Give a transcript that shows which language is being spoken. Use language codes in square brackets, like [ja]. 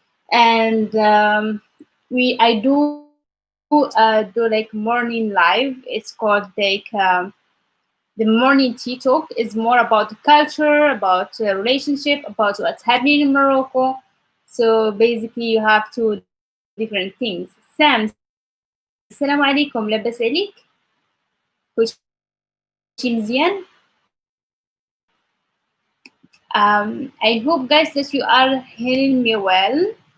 [en] And I do like morning live. It's called like the morning tea talk. Is more about the culture, about relationship, about what's happening in Morocco. So basically, you have two different things. [ar] Sam, السلام عليكم. لاباس عليك؟ كلشي مزيان؟ [en] I hope guys that you are hearing me well.